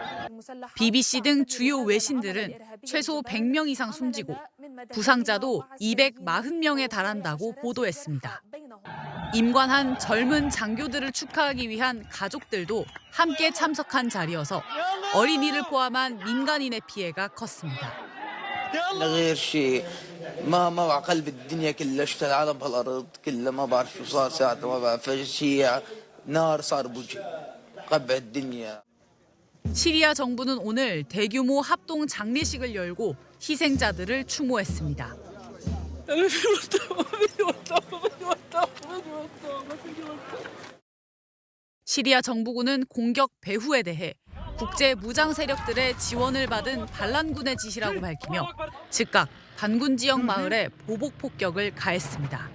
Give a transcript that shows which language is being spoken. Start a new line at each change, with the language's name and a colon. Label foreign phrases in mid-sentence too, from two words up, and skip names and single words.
Korean: BBC 등 주요 외신들은 최소 100명 이상 숨지고 부상자도 240명에 달한다고 보도했습니다. 임관한 젊은 장교들을 축하하기 위한 가족들도 함께 참석한 자리여서 어린이를 포함한 민간인의 피해가 컸습니다.
Arabic: غير شيء ما قلب الدنيا كلها شفت العالم بهالارض كلها ما بعرف شو صار ساعتها ما بعرف شيء نار صار بوجهي قبع الدنيا.
Korean: 시리아 정부는 오늘 대규모 합동 장례식을 열고 희생자들을 추모했습니다. 시리아 정부군은 공격 배후에 대해 국제 무장 세력들의 지원을 받은 반란군의 지시라고 밝히며 즉각 반군 지역 마을에 보복 폭격을 가했습니다.